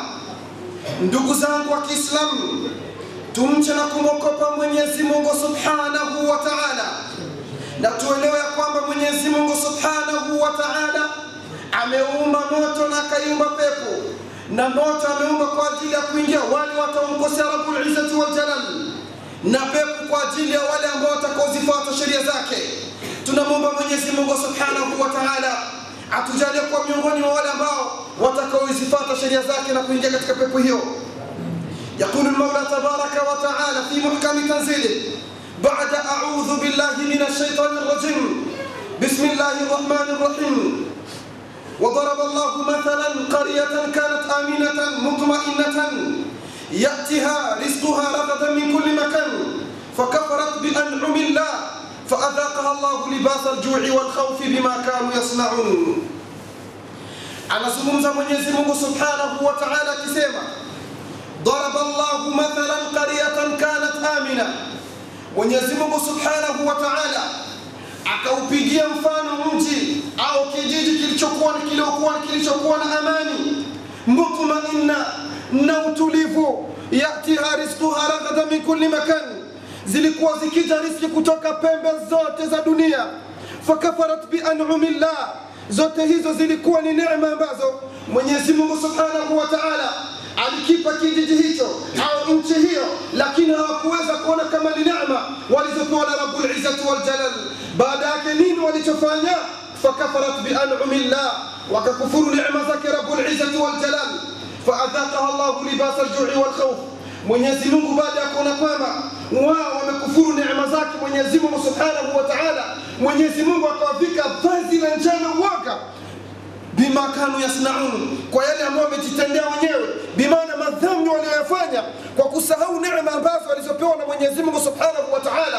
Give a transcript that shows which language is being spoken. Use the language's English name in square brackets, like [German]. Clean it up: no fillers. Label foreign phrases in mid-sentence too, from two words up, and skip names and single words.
[Swahili] Ndugu zangu wa Kiislamu, tumche na kumwogopa Mwenyezi Mungu [Arabic] سبحانه وتعالى, [Swahili] na tuelewe ya kwamba Mwenyezi Mungu [Arabic] سبحانه وتعالى [Swahili] ameumba moto na akaumba pepo, na moto ameumba kwa ajili ya kuingia wale wataomkosea [Arabic] رب العزة والجلال, [Swahili] na pepo kwa ajili ya wale ambao watakaozifuata sheria zake. Tunamwomba Mwenyezi Mungu [Arabic] سبحانه وتعالى [Swahili] atujalie kwa miongoni mwa wale ambao watakaozifuata sheria zake na kuingia katika pepo hiyo. [Arabic] يقول المولى تبارك وتعالى في محكم تنزيله بعد أعوذ بالله من الشيطان الرجيم بسم الله الرحمن الرحيم وضرب الله مثلا قرية كانت آمنة مطمئنة يأتيها رزقها رغدا من كل مكان فكفرت بأنعم الله فأذاقها الله لباس الجوع والخوف بما كانوا يصنعون. [Swahili] Anazungumza Mwenyezi Mungu [Arabic] سبحانه وتعالى [Swahili] akisema [Arabic] ضرب الله مثلا قرية كانت آمنة. [Swahili] Mwenyezi Mungu [Arabic] سبحانه وتعالى [Swahili] akaupigia mfano mji au kijiji kilichokuwa na amani mutmainna na utulivu, [Arabic] يأتيها رزقها رغدا من كل مكان, [Swahili] zilikuwa zikija riziki kutoka pembe zote za dunia. [Arabic] فكفرت بأنعم الله, [Swahili] zote hizo zilikuwa ni neema ambazo Mwenyezi Mungu [Arabic] سبحانه وتعالى [Swahili] alikipa kijiji hicho au nchi hiyo, lakini hawakuweza kuona kama ni neema walizopewa na [Arabic] رب العزة والجلال. [Swahili] Baada yake nini walichofanya? [Arabic] فكفرت بأنعم الله, [Swahili] wakakufuru neema zake [Arabic] رب العزة والجلال. فأذاقها الله لباس الجوع والخوف, [Swahili] Mwenyezi Mungu baada ya kuona kwamba wao wamekufuru neema zake Mwenyezi Mungu [Arabic] سبحانه وتعالى, [Swahili] Mwenyezi Mungu akawavika vazi la njaa na uoga, [Arabic] بما كانوا يصنعون, [Swahili] kwa yale ambayo wamejitendea wenyewe, bimaana madhambi waliyofanya kwa kusahau neema ambazo walizopewa na Mwenyezi Mungu [Arabic] سبحانه وتعالى.